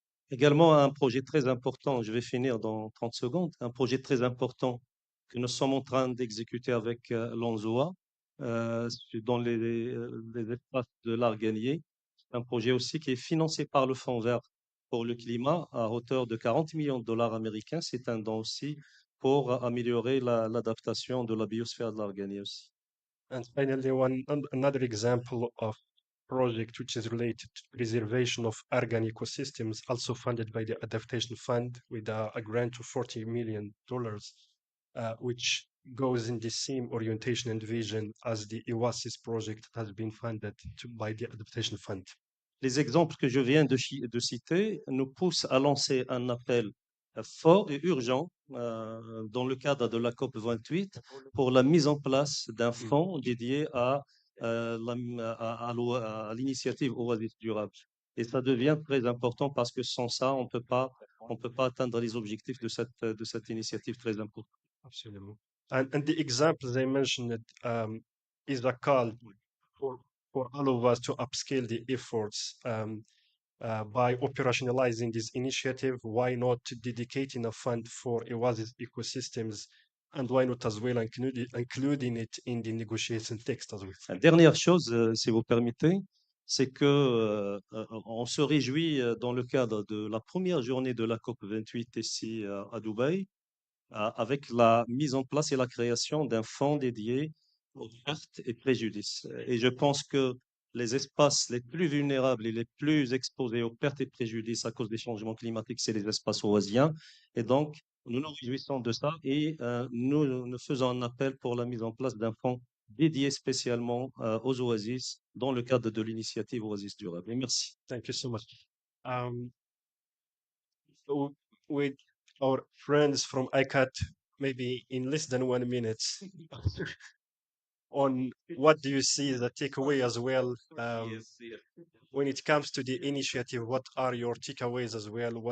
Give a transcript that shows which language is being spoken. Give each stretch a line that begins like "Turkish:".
French: Également, un projet très important, je vais finir dans 30 secondes, un projet très important que nous sommes en train d'exécuter avec l'ONZOA dans les espaces de l'Arganier. C'est un projet aussi qui est financé par le Fonds vert pour le climat à hauteur de 40 millions de dollars américains. C'est un don aussi pour améliorer l'adaptation de la biosphère de l'Arganier aussi.
English: And finally, another example of project which is related to preservation of argan ecosystems, also funded by the Adaptation Fund with a grant of $40 million, which goes in the same orientation and vision as the Oasis project that has been funded by the Adaptation Fund.
French: Les exemples que je viens de citer nous poussent à lancer un appel fort et urgent dans le cadre de la COP 28 pour la mise en place d'un fonds dédié à l'initiative Oasis durable. Et ça devient très important parce que sans ça, on peut pas atteindre les objectifs de cette initiative très importante.
English: Absolutely. And the examples I mentioned is a call for all of us to upscale the efforts by operationalizing this initiative. Why not dedicating a fund for Oasis ecosystems, and why not as well including it in the negotiation text as well?
French: La dernière chose, si vous permettez, c'est que on se réjouit dans le cadre de la première journée de la COP 28 ici à Dubaï, avec la mise en place et la création d'un fonds dédié aux pertes et préjudices. Et je pense que les espaces les plus vulnérables et les plus exposés aux pertes et préjudices à cause des changements climatiques, c'est les espaces oasiens. Et donc, nous nous réjouissons de ça et nous faisons un appel pour la mise en place d'un fonds dédié spécialement aux oasis dans le cadre de l'initiative Oasis Durable. Et merci.
English: Thank you so much. With our friends from ICAT, maybe in less than 1 minute, on what do you see the takeaway as well? When it comes to the initiative, what are your takeaways as well?